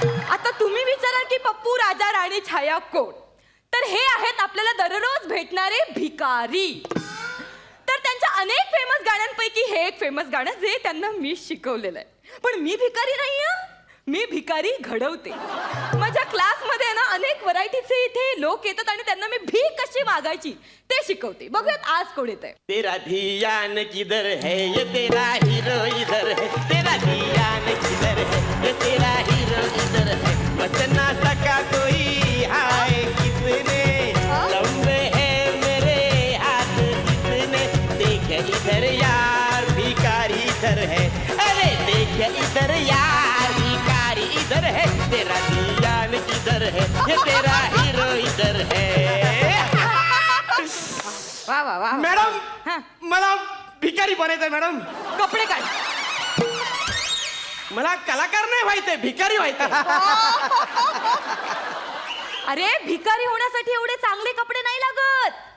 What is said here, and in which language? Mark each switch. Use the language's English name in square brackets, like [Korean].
[Marathi] आता तुम्ही विचाराल की पप्पू राजा राणी छाया कोण? तर हे आहेत आपल्याला दररोज भेटणारे भिकारी. तर त्यांच्या अनेक फेमस गाण्यांपैकी हे एक फेमस गाणं जे त्यांना मी शिकवलेलं आहे. पण मी भिकारी नाहीये, मी भिकारी घडवते. माझ्या क्लासमध्ये ना अनेक व्हरायटीचे इथे लोक येतात आणि त्यांना मी भीक कशी मागायची ते शिकवते. बघूयात आज कोण येत आहे. [Hindi] तेरा धियान किधर है ये तेरा हीरो इधर है, तेरा धियान किधर है ये तेरा हीरो इधर है, बच ना सका कोई हाय कितने लंबे हैं मेरे हाथ कितने, देख इधर यार भिखारी इधर है, अरे देख इधर यार भिखारी इधर है, तेरा धियान किधर है ये तेरा हीरो इधर है. [Marathi] वा वा वा. मॅडम मला भिकारी बनायचंय मॅडम. कपडे काढ. मला कलाकार नाही व्हायचंय, भिकारी व्हायचंय. अरे भिकारी होण्यासाठी एवढे चांगले कपडे नाही लागत.